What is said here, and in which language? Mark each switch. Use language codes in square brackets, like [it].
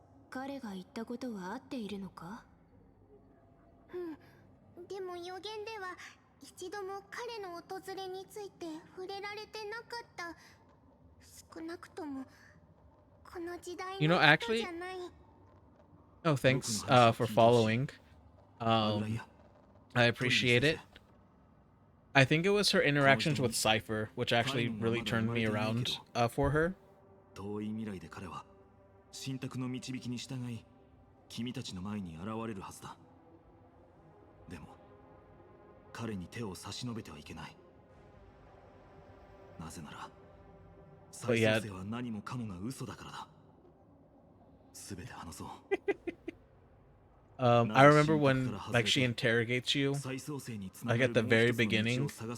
[ja] 彼が言ったことは合っているのか？でも予言では一度も彼の訪れについて触れられてなかった。少なくともこの時代の [en] You know, [ja] 人 [en] actually, [ja] じゃない。 [en] oh, thanks for following. I appreciate it. I think it was her interactions with Cypher, which actually really turned me around for her. [ja] 遠い未来で彼は神託の導きに従い、君たちの前に現れるはずだ。でも彼に手を差し伸べてはいけない。なぜなら再生生は何もかもが嘘だからだ。すべて話そう。 [en] I remember when like she interrogates you, like at the very beginning.